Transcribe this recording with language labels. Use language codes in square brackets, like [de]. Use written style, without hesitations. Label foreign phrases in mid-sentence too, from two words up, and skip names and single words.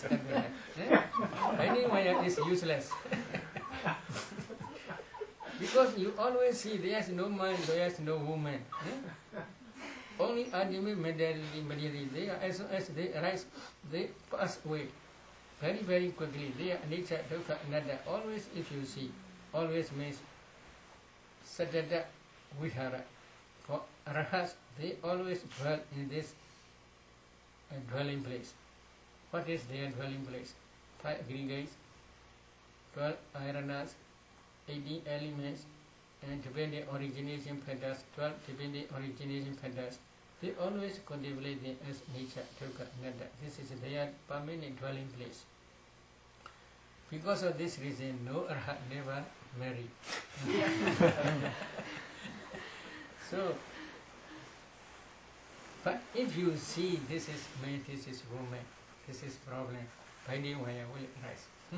[en] Finding wire is useless. Because you always see there is no man, there is no woman. Only ultimate materiality. They are, as soon as they arise, they pass away very, very quickly. They are nature, [pi] dukkha, anatta. [en] Always, if you see, always means [pi] saddhata vihara. [en] For arahats, they always dwell in this dwelling place. What is their dwelling place? 5 aggregates, 12 ayaranas, 18 elements, and dependent origination factors, 12 dependent origination factors. They always contemplate them as nature, [pi] dukkha, anatta. [en] This is their permanent dwelling place. Because of this reason, no arhat never married. So, but if you see this is man, this is woman, this is problem, binding wire will arise.